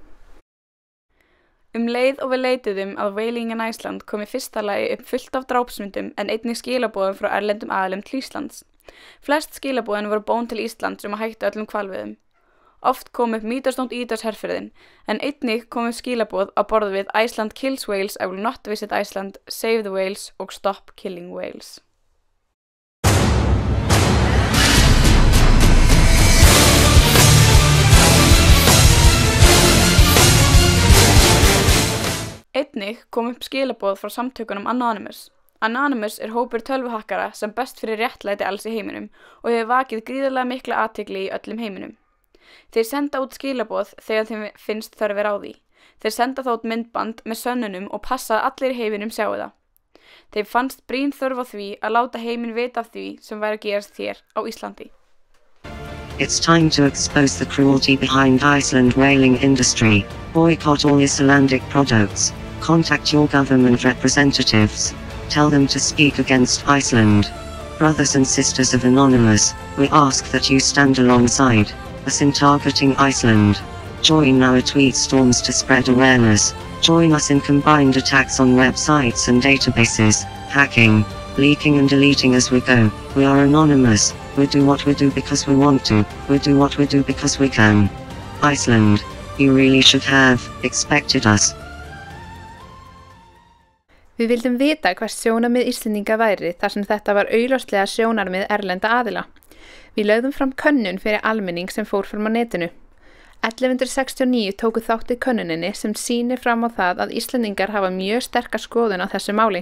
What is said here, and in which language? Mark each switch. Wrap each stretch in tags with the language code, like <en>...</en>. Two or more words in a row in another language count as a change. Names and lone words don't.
<is>Leið og við leituðum að</is> <en>Whaling in Iceland</en> <is>kom í fyrsta lagi upp fullt af drápsmyndum en einnig skilaboðum frá erlendum aðilum til Íslands. Flest skilaboðin voru bón til Íslands að hætta öllum hvalveiðum. Oft kom upp mítastónd herferðin, en einnig kom upp skilaboð á borð við</is> <en>Iceland kills whales, I will not visit Iceland, save the whales</en> <is>og</is> <en>stop killing whales.</en> <is>Einnig kom upp skilaboð frá samtökunum Anonymous. Anonymous er hópur tölvuhakkara sem best fyrir réttlæti alls í heiminum og hefur vakið gríðarlega mikla athygli í öllum heiminum. Þeir senda út skilaboð þegar þeim finnst þörfir á því. Þeir senda þá út myndband með sönnunum og passa að allir í heiminum sjáu það. Þeim fannst brýn þörf á því að láta heiminn vita af því sem væri að gerast hér á Íslandi.</is> <en>It's time to expose the cruelty behind Iceland whaling industry. Boycott all Icelandic products. Contact your government representatives. Tell them to speak against Iceland. Brothers and sisters of Anonymous, we ask that you stand alongside us in targeting Iceland. Join our tweet storms to spread awareness. Join us in combined attacks on websites and databases, hacking, leaking and deleting as we go. We are anonymous. We do what we do because we want to. We do what we do because we can. Iceland, you really should have expected us.</en> <is>Við vildum vita hvert sjónarmið Íslendinga væri þar sem þetta var augljóslega sjónarmið erlenda aðila. Við lögðum fram könnun fyrir almenning sem fór fram á netinu. 1169 tóku þátt í könnuninni sem sýnir fram á það að Íslendingar hafa mjög sterka skoðun á þessu máli.</is>